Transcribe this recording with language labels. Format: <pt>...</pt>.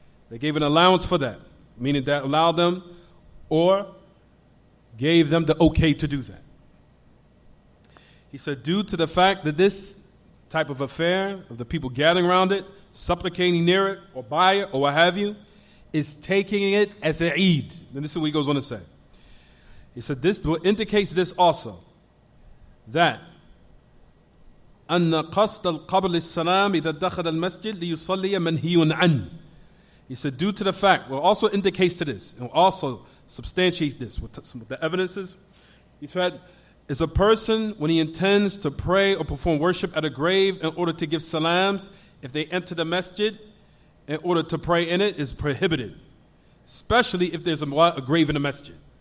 <en>They gave an allowance for that, meaning that allowed them or gave them the okay to do that. He said, due to the fact that this type of affair, of the people gathering around it, supplicating near it, or by it, or what have you, is taking it as an Eid. And this is what he goes on to say. He said, this indicates this also, that</en> <ar>أن قصد القبر للسلام إذا دخل المسجد ليصلي منهي عنه.</ar> <en>He said, due to the fact, well, also indicates to this, and also substantiates this with some of the evidences. He said, is a person, when he intends to pray or perform worship at a grave in order to give salams, if they enter the masjid in order to pray in it, is prohibited, especially if there's a grave in the masjid.</en>